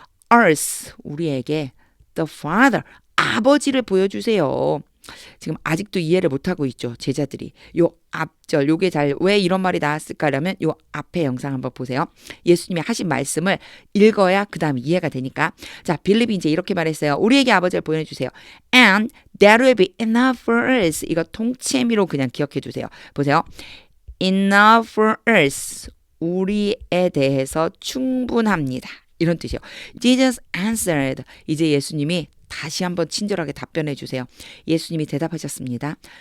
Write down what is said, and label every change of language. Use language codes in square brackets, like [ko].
[en] Us, [ko] 우리에게 [en] the Father, [ko] 아버지를 보여주세요. 지금 아직도 이해를 못하고 있죠. 제자들이. 요 앞절 요게 잘 왜 이런 말이 나왔을까라면 요 앞에 영상 한번 보세요. 예수님이 하신 말씀을 읽어야 그 다음 이해가 되니까. 자, 빌립이 이제 이렇게 말했어요. 우리에게 아버지를 보여주세요. [en] And that will be enough for us. [ko] 이거 통치미로 그냥 기억해 주세요. [en] 보세요. Enough for us. [ko] 우리에 대해서 충분합니다. 이런 뜻이에요. [en] Jesus answered. [ko] 이제 예수님이 다시 한번 친절하게 답변해 주세요. 예수님이 대답하셨습니다.